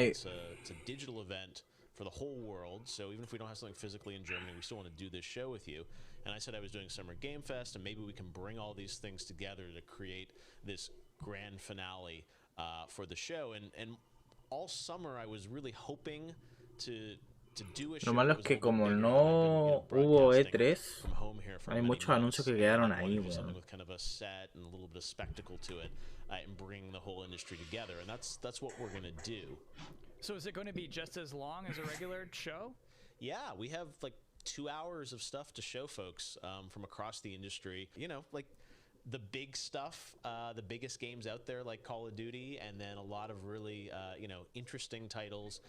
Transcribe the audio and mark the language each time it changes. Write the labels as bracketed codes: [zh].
[en] It's a digital event for the whole world, so even if we don't have something physically in Germany, we still want to do this show with you. And I said I was doing Summer Game Fest, and maybe we can bring all these things together to create this grand finale for the show. And all summer I was really hoping to do a show. [es] Lo malo es que como no hubo E3, hay muchos anuncios que quedaron ahí, weón. [en] With kind of a set and a little bit of spectacle to it, and bring the whole industry together, and that's what we're gonna do. So is it going to be just as long as a regular show? Yeah, we have like 2 hours of stuff to show folks from across the industry. You know, like the big stuff, the biggest games out there like Call of Duty, and then a lot of really, interesting titles.